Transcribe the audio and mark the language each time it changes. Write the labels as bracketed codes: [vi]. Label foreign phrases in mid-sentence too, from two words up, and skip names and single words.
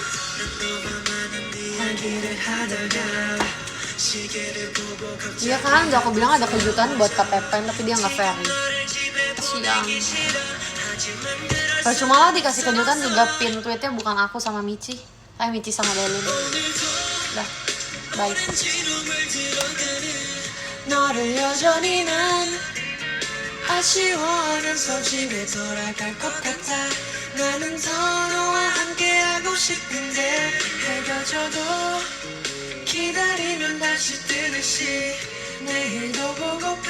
[id] Iya kan, udah aku bilang ada kejutan buat Kak Pepen tapi dia nggak ferry. Kasian. Percuma lah dikasih kejutan juga, pin tweetnya bukan aku sama Michi, Michi sama Delin. Udah, bye. [ko] 너를 여전히 난 아쉬워하면서 집에 돌아갈 것 같아. 나는 더 너와 함께하고 싶은데 해가 져도 기다리면 다시 뜨듯이 내일도 보고파.